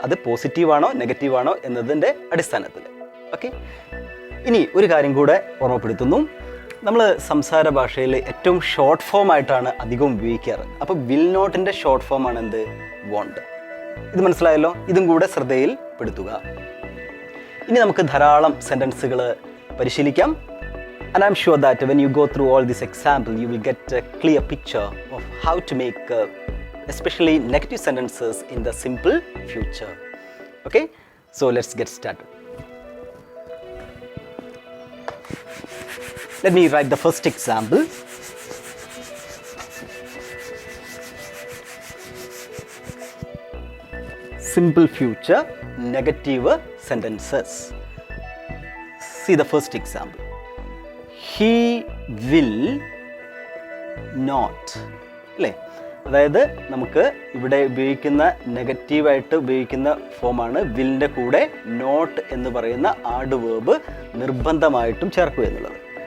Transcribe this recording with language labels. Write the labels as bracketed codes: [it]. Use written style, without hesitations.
[ml] അത് പോസിറ്റീവാണോ നെഗറ്റീവാണോ എന്നതിൻ്റെ അടിസ്ഥാനത്തിൽ. ഓക്കെ, ഇനി ഒരു കാര്യം കൂടെ ഓർമ്മപ്പെടുത്തുന്നു. നമ്മൾ സംസാര ഭാഷയിൽ ഏറ്റവും ഷോർട്ട് ഫോം ആയിട്ടാണ് അധികം ഉപയോഗിക്കാറ്. അപ്പോൾ വിൽ നോട്ടിൻ്റെ ഷോർട്ട് ഫോമാണ് എന്ത്? വോണ്ട്. ഇത് മനസ്സിലായല്ലോ. ഇതും കൂടെ ശ്രദ്ധയിൽ പെടുത്തുക. ഇനി നമുക്ക് ധാരാളം സെൻറ്റൻസുകൾ പരിശീലിക്കാം. [en] And I'm sure that when you go through all this example, you will get a clear picture of how to make especially negative sentences in the simple future. Okay, so let's get started. Let me write the first example. Simple future negative sentences. See the first example. He will not [ml] അല്ലേ, അതായത് നമുക്ക് ഇവിടെ ഉപയോഗിക്കുന്ന നെഗറ്റീവായിട്ട് ഉപയോഗിക്കുന്ന ഫോമാണ് വില്ലിൻ്റെ കൂടെ not എന്ന് പറയുന്ന ആഡ് വേർബ് നിർബന്ധമായിട്ടും ചേർക്കുക എന്നുള്ളത്.